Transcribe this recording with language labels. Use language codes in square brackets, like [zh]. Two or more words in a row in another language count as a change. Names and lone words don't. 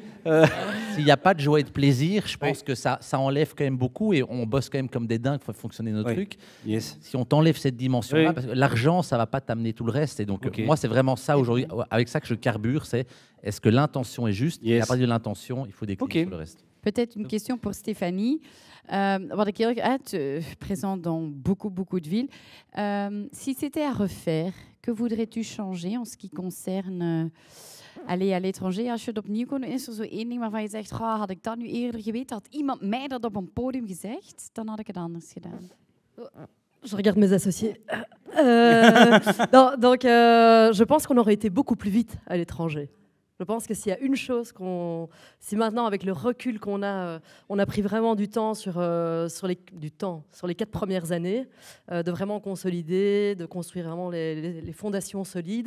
[fr] S'il n'y a pas de joie et de plaisir, je pense que ça enlève quand même beaucoup et on bosse quand même comme des dingues pour faire fonctionner nos trucs. Si on t'enlève cette dimension-là, parce que l'argent, ça ne va pas t'amener tout le reste. Et donc, moi, c'est vraiment ça aujourd'hui, avec ça que je carbure, c'est est-ce que l'intention est juste? Et à partir de l'intention, il faut décliner sur le reste. Peut-être une question pour Stéphanie. [nl] Wat ik heel erg uit, [fr] présente dans beaucoup de villes. Si c'était à refaire, que voudrais-tu changer en ce qui concerne aller à l'étranger? [nl] Als je het opnieuw kon doen, is er zo één ding waarvan je zegt, had ik dat nu eerder geweten, had iemand mij dat op een podium gezegd, dan had ik het anders gedaan. [fr] Je regarde mes associés. Donc, je pense qu'on aurait été beaucoup plus vite à l'étranger. Je pense que s'il y a une chose si maintenant avec le recul qu'on a, on a pris vraiment du temps sur les 4 premières années, de vraiment consolider, de construire vraiment les fondations solides.